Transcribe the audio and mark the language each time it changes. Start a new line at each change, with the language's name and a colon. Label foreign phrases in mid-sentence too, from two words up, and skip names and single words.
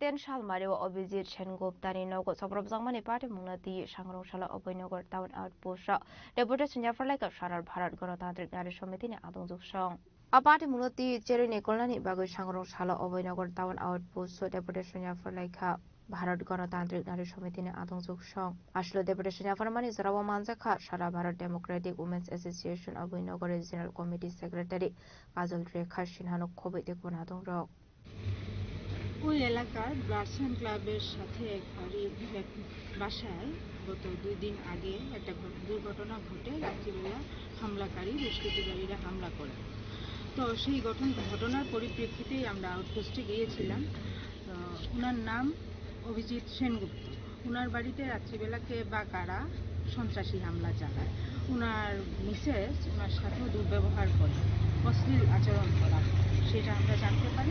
Kok Borok: ten Shalmario Obizit Shengop Tani Nogo Soprob Zangmani Party Munati Shangroshala Oboinogor Town Outpost Deputation Jafra Sharar Bharat Gorotantric Narishomiti Adong Shong A party Munati Jerry Nicolani Bagu Shangroshala Oboinogor Town Outpost Deputation Jafra Bharat Ganatantric Narishomiti Adong Shong Ashlo Deputation Jaframani Zarawa Manzaka Shara Bharat Democratic Women's Association Oboinogor Regional Committee Secretary Kajal Rekha Shinhano Kobe Dekunadong Rock
Bangla: ওই এলাকার ব্লাডসান ক্লাবের সাথে এক বাসায় গত 2 দিন আগে একটা দুর্ঘটনা ঘটে রাত্রিবেলা হামলাকারী দুষ্কৃতিকারীরা হামলা করে তো সেই ঘটনার পরিপ্রেক্ষিতেই আমরা আউটপোস্টে গিয়েছিলাম ওনার নাম অভিজিৎ সেনগুপ্ত ওনার বাড়িতে রাত্রিবেলা কে বা কারা সন্ত্রাসী হামলা চালায় ওনার মিসেস ওনার সাথেও দুর্ব্যবহার করে, অশ্লীল আচরণ করা, সেটা আমরা জানতে পারি।